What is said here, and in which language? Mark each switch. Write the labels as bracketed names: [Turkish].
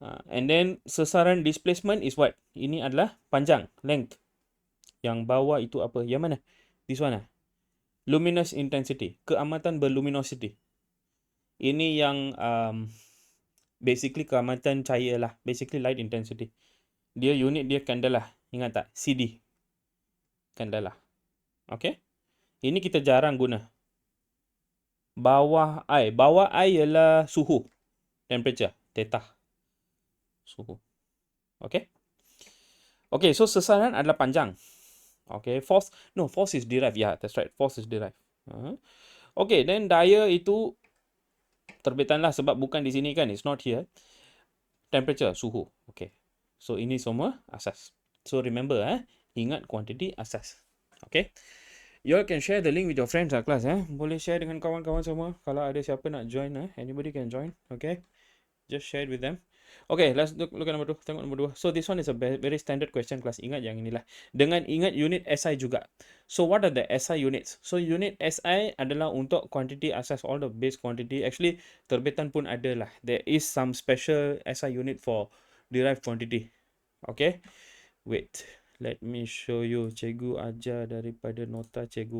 [English] And then, sesaran displacement is what? [Malay] Ini adalah panjang, length. Yang bawah itu apa? Yang mana? [English] This one Luminous intensity. [Malay] Keamatan berluminosity. Ini yang basically keamatan cahaya lah. [English] Basically light intensity. [Malay] Dia unit dia candela. Ingat tak? CD. Candela. Okay? Ini kita jarang guna. Bawah I. Bawah I ialah suhu. Temperature. Theta. Suhu. Okay? Okay, so sesaran adalah panjang. [English] Okay, force. No, force is derived. Yeah, that's right. Force is derived. Okay, then [Malay] daya itu terbitan lah sebab bukan di sini kan. [English] It's not here. Temperature, suhu. Okay. [Malay] So, ini semua asas. So, remember ingat quantity asas. Okay. [English] You all can share the link with your friends class [Malay] Boleh share dengan kawan-kawan semua. Kalau ada siapa nak join [English] anybody can join. Okay. Just share it with them. Okay, let's look at number 2. [Malay] Tengok number 2. [English] So this one is a very standard question class. [Malay] Ingat yang inilah. Dengan ingat unit SI juga. [English] So what are the SI units? [Malay] So unit SI adalah untuk quantity asas, [English] all the base quantity. [Malay] Actually, terbitan pun ada lah. [English] There is some special SI unit for derived quantity. Okay. Wait. Let me show you. [Malay] Cikgu ajar daripada nota cikgu.